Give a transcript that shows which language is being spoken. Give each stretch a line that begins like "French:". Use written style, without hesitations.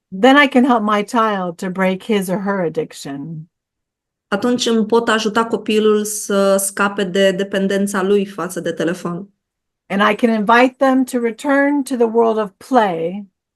English: then I can help my child to break his or her addiction.
Romanian: atunci îmi pot ajuta copilul să scape de dependența lui față de telefon.
English: And I can invite them to return to the world of play.